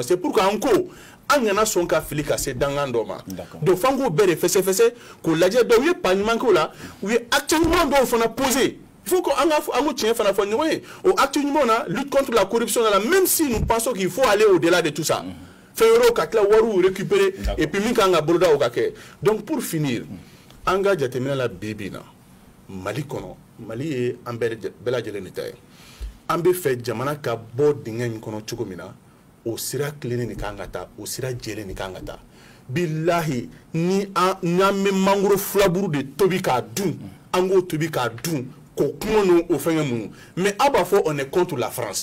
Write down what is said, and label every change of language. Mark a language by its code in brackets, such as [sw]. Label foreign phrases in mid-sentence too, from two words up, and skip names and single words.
[fr] c'est pourquoi [bm] an ko an kana sɔn ka fili ka se dangan dɔ ma donc f'an k'o bɛɛ de fɛsɛfɛsɛ k'o lajɛ donc u ye pas ɲuman k'o la u ye acte ɲuman dɔw fana poser [fr] il faut que [bm] an ko tiɲɛ fana fɔ ɲɔgɔn ye o acte ɲumanw na [fr] lutte contre la corruption là même si nous pensons qu'il faut aller au-delà de tout ça [bm] fɛn wɛrɛw ka tila wariw récupérer [fr] et puis [bm] min kan ka boloda o ka kɛ [fr] donc pour finir [bm] an ka jateminɛ la bi bi na Mali kɔnɔ Mali ye an bɛɛ lajɛlen de ta ye an bɛ fɛ jamana ka bɔ dingɛ in kɔnɔ cogo min na o sira tilennen de kan ka taa o sira jɛlen de kan ka taa bilahi ni n'an bɛ mangoro filaburu de tobi k'a dun an k'o tobi k'a dun k'o kungo n'o fɛngɛ mun mais a b'a fɔ [fr] on est contre la France